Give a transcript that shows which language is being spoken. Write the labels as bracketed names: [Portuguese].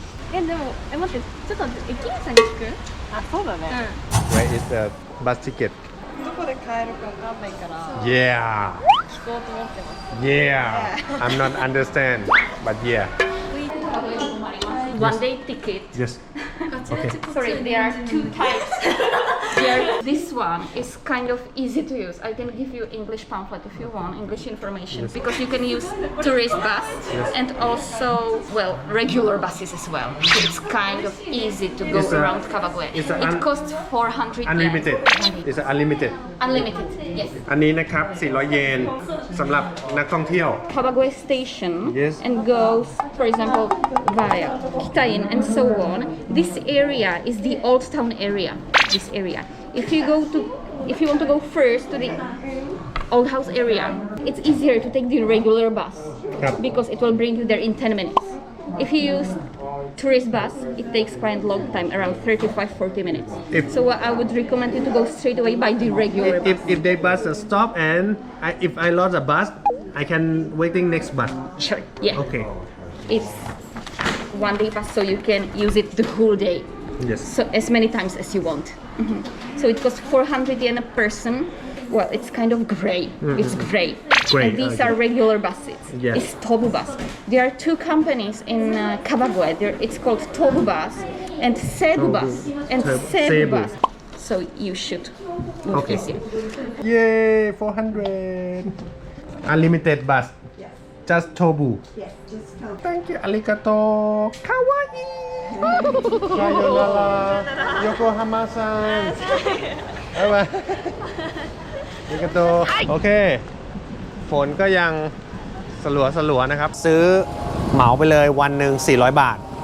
[Japanese] でも待ってちょっと待って駅員さんに聞く？あ、そうだね。 [English] Where is the bus ticket [Japanese] どこで買えるかわかんないから [English] Yeah [Japanese] 聞こうと思ってます。 [English] Yeah I'm not understand but yeah One day ticket. Yes Okay Sorry, there are two types. This one is kind of easy to use. I can give you English pamphlet if you want, English information, because you can use tourist bus and also, well, regular buses as well. So it's kind of easy to go It's a- around Kawagoe. it's a It costs 400 yen. Unlimited It's unlimited Unlimited, yes. [Thai] อันนี้นะครับ 400 เยนสำหรับนักท่องเที่ยว [English] Kawagoe station Yes. and goes, for example, via Kitaen and so on. This area is the old town area. This area. If you want to go first to the old house area, it's easier to take the regular bus Yep. because it will bring you there in 10 minutes. If you use tourist bus, it takes quite a long time, around 35-40 minutes. If- So I would recommend you to go straight away by the regular bus. If they bus stop and if I lost a bus I can waiting next bus Sure. Yeah. Okay It's one day pass, so you can use it the whole day. Yes So as many times as you want. So it costs 400 yen a person. Well, it's kind of gray. It's gray. Gray, And these okay. are regular buses. Yes. It's Tobu bus. There are two companies in Kawagoe. It's called Tobu bus and Seibu Tobu. bus and Seibu. Seibu bus. So you should move Okay. easier. Yay 400 Unlimited bus Just Tobu Thank you Arigato Kawaii Sayonara Yokohama-san [Thai] บ๊ายบายอาริกาโตโอเค ฝนก็ยังสลัวๆนะครับ ซื้อเหมาไปเลยวันหนึ่ง400 บาท